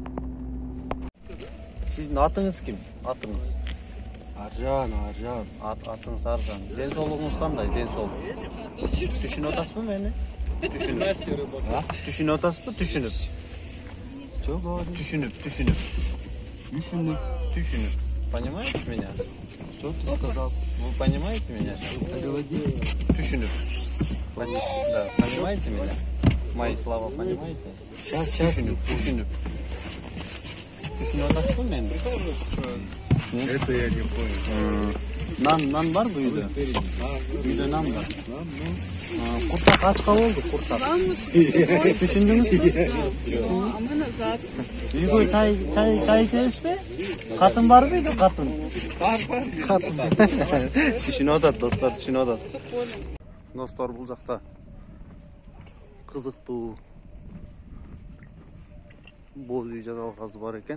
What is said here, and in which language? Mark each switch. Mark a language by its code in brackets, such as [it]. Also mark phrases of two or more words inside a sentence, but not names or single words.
[ky] Сиздин атыңыз ким? Атыңыз? Аржан. Атыңыз Аржан. Ден соолугуңуз кандай? Ден соолук. Түшүнүп атасызбы мени? Түшүнүп атасызбы? Түшүнүп. Түшүнүп. [ru] Понимаете меня? Что ты сказал? Вы понимаете меня? Переводи. Түшүнүп. Да, понимаете меня? Мои слова понимаете? Сейчас. [ky] Түшүнүп. Түшүнүп атасызбы мени? [ru] Это я не понял. [ky] Нан бар үйдө? Үйдө нан бар. Куртак ачка болду, куртак. Түшүндүңүзбү? [ru] А мы назад. [ky] Үйгө чай ичесизби? Катын барбы үйдө, катын? Бар. Түшүнүп атат, достор, түшүнүп атат. Достор, бул жакта кызыктуу боз үй жасалгасы бар экен.